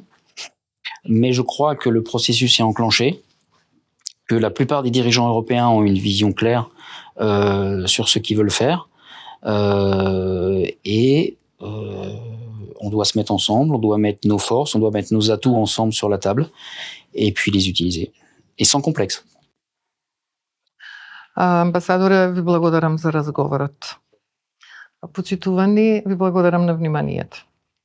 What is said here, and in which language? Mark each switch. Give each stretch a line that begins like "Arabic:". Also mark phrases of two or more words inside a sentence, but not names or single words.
French: Mais je crois que le processus est enclenché, que la plupart des dirigeants européens ont une vision claire sur ce qu'ils veulent faire. On doit se mettre ensemble, on doit mettre nos forces, on doit mettre nos atouts ensemble sur la table et puis les utiliser. Et sans complexe.
Macedonian: Амбасадоре, ви благодарам за разговорот. Почитувани, ви благодарам на вниманието.